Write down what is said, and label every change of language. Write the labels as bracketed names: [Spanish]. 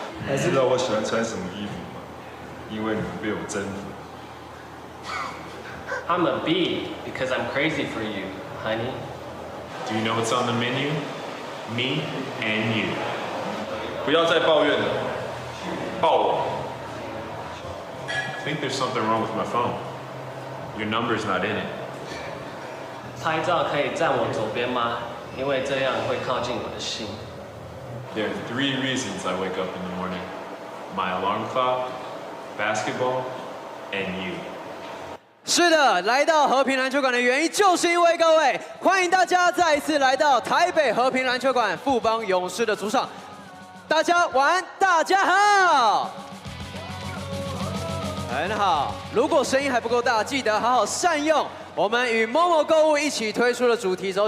[Chinese] 还知道我喜欢穿什么衣服吗？因为你们被我征服。 [English] I'm a bee because I'm crazy for you, honey. Do you know what's on the menu? Me and you. [Chinese] 不要再抱怨了，抱我。 [English] I think there's something wrong with my phone. Your number's not in it. [Chinese] 拍照可以站我左边吗？因为这样会靠近我的心。 There are 3 reasons I wake up in the morning. My alarm clock, basketball, and you. 是的，来到和平篮球馆的原因就是因为各位，欢迎大家再一次来到台北和平篮球馆富邦勇士的主场。大家晚安，大家好，很好。如果声音还不够大，记得好好善用我们与 Momo 购物一起推出的主题周。